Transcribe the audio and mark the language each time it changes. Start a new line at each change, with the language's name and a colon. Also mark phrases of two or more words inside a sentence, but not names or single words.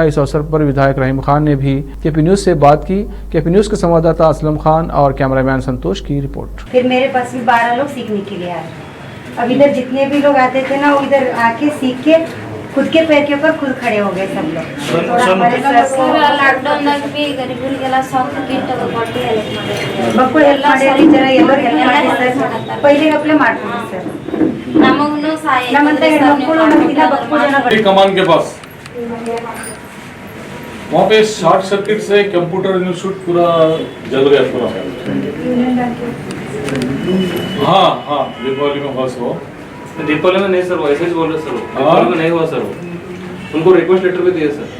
Hindi: इस अवसर पर विधायक रहीम खान ने भी केपी न्यूज से बात की। केपी न्यूज के संवाददाता असलम खान और कैमरामैन संतोष की रिपोर्ट। फिर मेरे पास भी 12 लोग सीखने के लिए आए। अब इधर जितने भी लोग आते थे ना, वो इधर आके सीख के खुद के पैर के ऊपर खुद खड़े हो गए सब लोग।
Kannada: ಲಾಕ್ಡೌನ್ ಬಿ ಗರೀಬರಿಗೆಲ್ಲ ಸ್ವಂತ ಕಿಟ್ ಕೊಟ್ಟು ಹೆಲ್ಪ್ ಮಾಡಿದ್ರು. ಮಕ್ಕಳು ಹೆಲ್ಪ್ ಮಾಡಿರಿ, ಜನ ಎಲ್ಲರೂ ಹೆಲ್ಪ್ ಮಾಡಿ ಸರ್. ಪೈಲಿಗೆ ಅಪ್ಲೈ ಮಾಡ್ತೀವಿ ಸರ್. ನಮಗೂ ಸಹಾಯ ನಮ್ಮಂತ ಹೆಣ್ಮಕ್ಳು ನಮ್ಗಿನ್ನ ಬಕ್ಕು ಜನ
Hindi: कमान के पास वहाँ पे
English: short circuit
Hindi: से
English: computer institute
Hindi: पूरा जल गया पूरा। हाँ हाँ, दीपावली में बस हो। दीपावली में नहीं सर, वो ऐसे ही बोल रहे सर। दीपावली में नहीं हुआ सर, उनको
English: request letter
Hindi: भी दिए सर।